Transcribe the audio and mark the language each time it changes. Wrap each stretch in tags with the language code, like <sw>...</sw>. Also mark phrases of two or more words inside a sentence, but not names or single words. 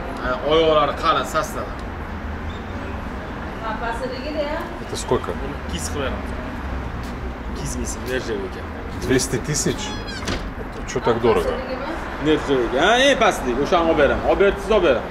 <uz>Oyoqlari qalin, saslanadi.</uz> <ru>Это сколько?</ru> <uz>200 qilib beramiz. 200 ming nerjoy ekan.</uz> <ru>200 тысяч? Что так дорого?</ru> <uz>Nerjoy ekan. Eng pastlik o'shani olib beraman. Olib bersiz olib beraman.</uz>